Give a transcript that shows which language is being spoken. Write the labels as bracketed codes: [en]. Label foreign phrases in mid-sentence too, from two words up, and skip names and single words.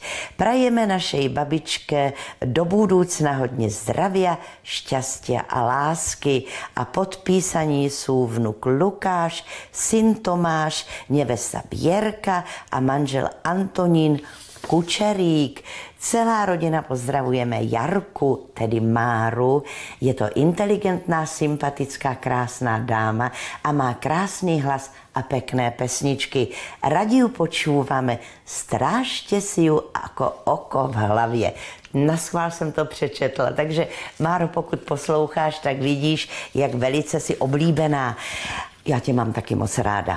[sk] Prajeme našej babičke do budúcna hodně zdravia, šťastia a lásky a podpísaní sú vnuk Lukáš, syn Tomáš, nevesta Bierka a manžel Antonín Kučerík. Celá rodina pozdravujeme Jarku, tedy Máru. Je to inteligentná, sympatická, [cs] krásná dáma [sk] a má [cs] krásný hlas [sk] a pekné pesničky. Radi ju počúvame, strážte si ju ako oko v hlavě. [cs] Naschvál jsem to přečetla, takže Máro, pokud posloucháš, tak vidíš, jak velice si oblíbená. Já tě mám taky moc ráda.